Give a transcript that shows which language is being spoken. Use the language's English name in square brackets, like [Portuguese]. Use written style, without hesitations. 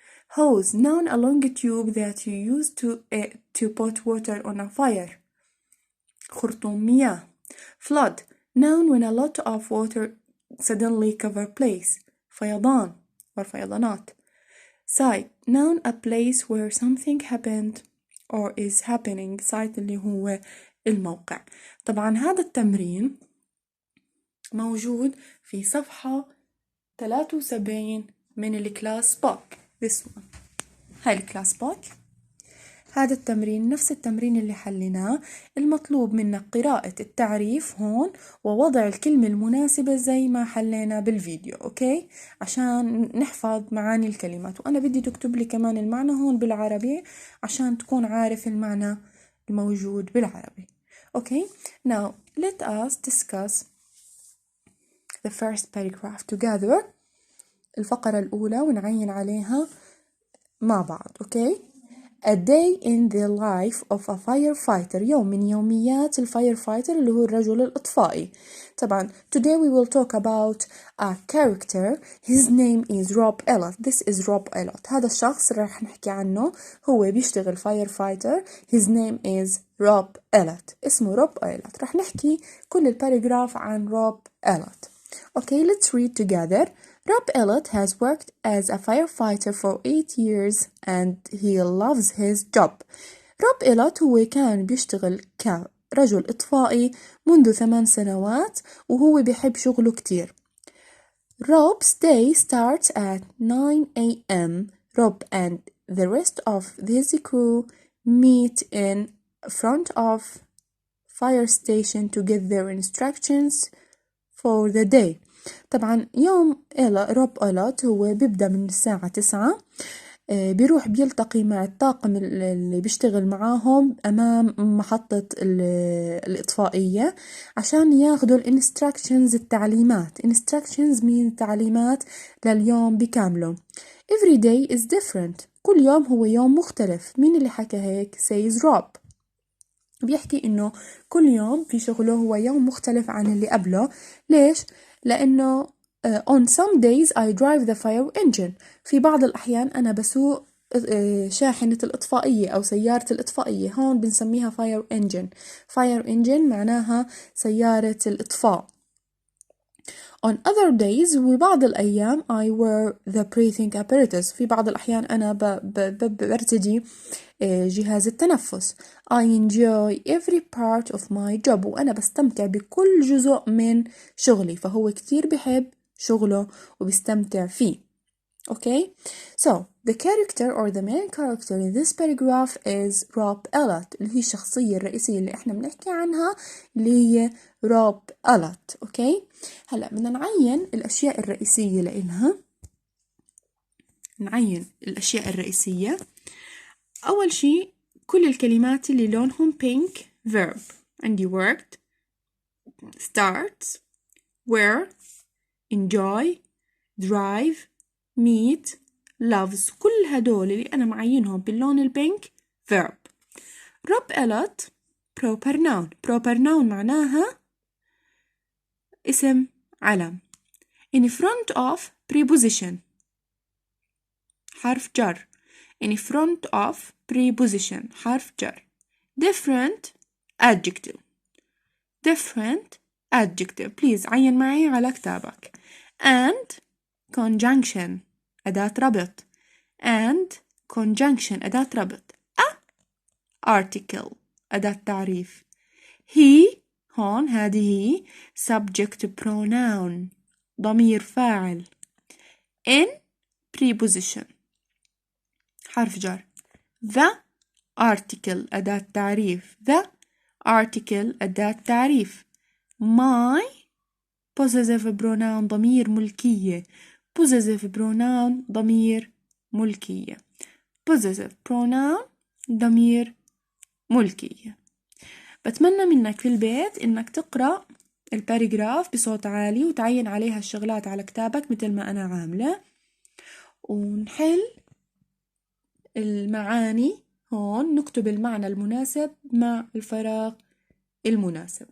[English] Hose, noun, a long tube that you use to put water on a fire. [Arabic] خرطوم مياه. [English] Flood, noun, when a lot of water suddenly cover place. [Arabic] فيضان والفيضانات. [English] Site, noun, a place where something happened or is happening. [Arabic] Site اللي هو الموقع. طبعا هذا التمرين موجود في صفحة 73 من الكلاس بوك. [English] This one. [Arabic] هاي الكلاس بوك. هذا التمرين نفس التمرين اللي حليناه. المطلوب منك قراءة التعريف هون ووضع الكلمة المناسبة زي ما حلينا بالفيديو. أوكي؟ عشان نحفظ معاني الكلمات. وأنا بدي تكتب لي كمان المعنى هون بالعربي عشان تكون عارف المعنى الموجود بالعربي. [English] Okay? Now let us discuss the first paragraph together. [Arabic] الفقرة الأولى ونعين عليها مع بعض. [English] Okay? A day in the life of a firefighter. [Arabic] يوم من يوميات الفايرفايتر اللي هو الرجل الإطفائي. [English] طبعا today we will talk about a character. His name is Rob Elliott. This is Rob Elliott. [Arabic] هذا الشخص راح نحكي عنه، هو بيشتغل firefighter. [English] His name is Rob Elliott. [Arabic] اسمه روب Elliott. راح نحكي كل الباراجراف عن روب Elliott. [English] Okay, let's read together. Rob Elliott has worked as a firefighter for 8 years and he loves his job. [Arabic] روب إيلوت هو كان بيشتغل كرجل إطفائي منذ 8 سنوات وهو بيحب شغله كتير. [English] Rob's day starts at 9 a.m. Rob and the rest of his crew meet in front of fire station to get their instructions for the day. [Arabic] طبعا يوم روب إيلوت هو بيبدأ من الساعة 9. بيروح بيلتقي مع الطاقم اللي بيشتغل معاهم أمام محطة الإطفائية عشان ياخدوا الانستراكشنز التعليمات. instructions من تعليمات لليوم بكامله. [English] every day is different. [Arabic] كل يوم هو يوم مختلف. مين اللي حكى هيك؟ [English] says Rob. [Arabic] بيحكي إنه كل يوم في شغله هو يوم مختلف عن اللي قبله. ليش؟ لأنه [English] on some days I drive the fire engine. [Arabic] في بعض الأحيان أنا بسوق شاحنة الإطفائية أو سيارة الإطفائية. هون بنسميها fire engine. fire engine معناها سيارة الإطفاء. [English] On other days [Arabic] وبعض الأيام [English] I wear the breathing apparatus. [Arabic] في بعض الأحيان أنا برتدي جهاز التنفس. [English] I enjoy every part of my job. [Arabic] وأنا بستمتع بكل جزء من شغلي. فهو كتير بحب شغله وبيستمتع فيه. [English] Okay, so the character or the main character in this paragraph is Rob Elliott [Arabic] اللي هي الشخصية الرئيسية اللي احنا بنحكي عنها اللي هي روب ألت. اوكي هلا بدنا نعين الأشياء الرئيسية لإلها. نعين الأشياء الرئيسية. أول شيء كل الكلمات اللي لونهم pink verb. [English] عندي worked, starts, wear, enjoy, drive, meet, loves. [Arabic] كل هدول اللي أنا معينهم باللون البينك verb. روب إلوت proper noun. proper noun معناها اسم علم. in front of preposition حرف جر. in front of preposition حرف جر. different adjective. different adjective. please عين معي على كتابك. and conjunction أداة ربط. and conjunction أداة ربط. article أداة تعريف. he هون هذه subject pronoun ضمير فاعل. in preposition حرف جر. the article أداة تعريف. the article أداة تعريف. my possessive pronoun ضمير ملكية. possessive pronoun ضمير ملكية. possessive pronoun ضمير ملكية. بتمنى منك في البيت إنك تقرأ الباراجراف بصوت عالي وتعين عليها الشغلات على كتابك مثل ما أنا عاملة، ونحل المعاني هون، نكتب المعنى المناسب مع الفراغ المناسب.